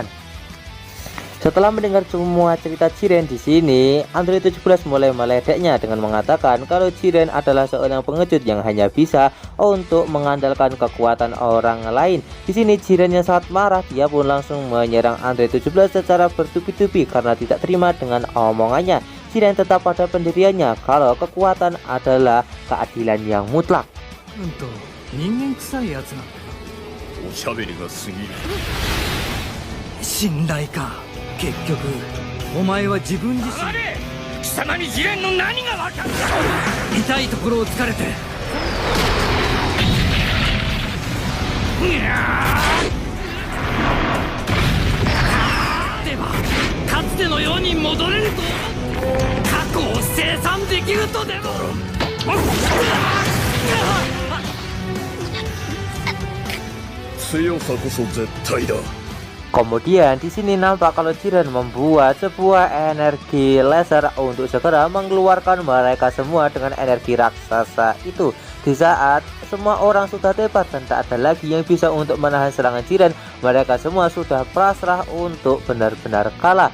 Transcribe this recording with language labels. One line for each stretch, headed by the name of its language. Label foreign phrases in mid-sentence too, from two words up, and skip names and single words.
Indonesian: Setelah mendengar semua cerita Jiren di sini, Android 17 mulai meledeknya dengan mengatakan kalau Jiren adalah seorang pengecut yang hanya bisa untuk mengandalkan kekuatan orang lain. Di sini Jiren yang sangat marah, dia pun langsung menyerang Android 17 secara bertubi-tubi karena tidak terima dengan omongannya. Jiren tetap pada pendiriannya kalau kekuatan adalah keadilan yang mutlak.
Japanese: おしゃべりが過ぎる。信頼か。結局お前は自分自身。貴様にジレンの何が分かる。痛いところを突かれて。ではかつてのように戻れると。過去を清算できるとでも。強さこそ絶対だ。
Indonesian: Kemudian di sini nampak kalau Jiren membuat sebuah energi laser untuk segera mengeluarkan mereka semua dengan energi raksasa itu. Di saat semua orang sudah tebat dan tak ada lagi yang bisa untuk menahan serangan Jiren, mereka semua sudah pasrah untuk benar-benar kalah.